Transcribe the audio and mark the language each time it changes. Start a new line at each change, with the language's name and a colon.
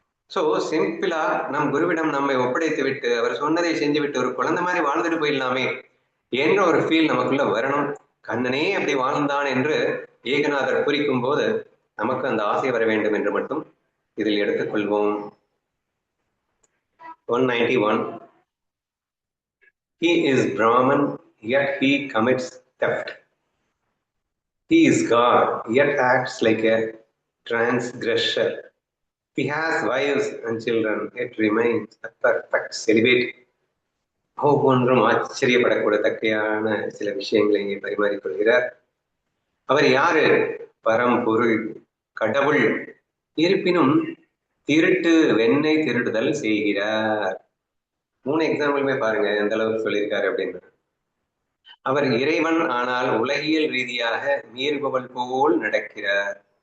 Tamil: So சிம்பிளா நம் குருவிடம் நம்மை ஒப்படைத்து விட்டு அவர் சொன்னதை செஞ்சு விட்டு ஒரு குழந்தை மாதிரி வாழ்ந்துட்டு போயிடலாமே என்ற ஒரு ஃபீல் நமக்குள்ள வரணும். கண்ணனே அப்படி வாழ்ந்தான் என்று ஏகநாதர் குறிக்கும் போது நமக்கு அந்த ஆசை வர வேண்டும் என்று மட்டும் இதில் எடுத்துக்கொள்வோம். 191.
English: He is Brahman, yet he commits theft. He is God, yet acts like a transgressor. He has wives and children, yet remains a perfect celibate.
Tamil: ஒவ்வொன்றும் ஆச்சரியப்படக்கூடத்தக்கையான சில விஷயங்களை இங்கே பரிமாறிக்கொள்கிறார். அவர் யாரு? பரம்பொருள், கடவுள். இருப்பினும் திருட்டு வெண்ணெய் திருடுதல் செய்கிறார். 3 எக்ஸாம்பிளுமே பாருங்க எந்த அளவுக்கு சொல்லியிருக்காரு அப்படின்னு. அவர் இறைவன், ஆனால் உலகியல் ரீதியாக மீறுபவள் போல் நடக்கிறார்.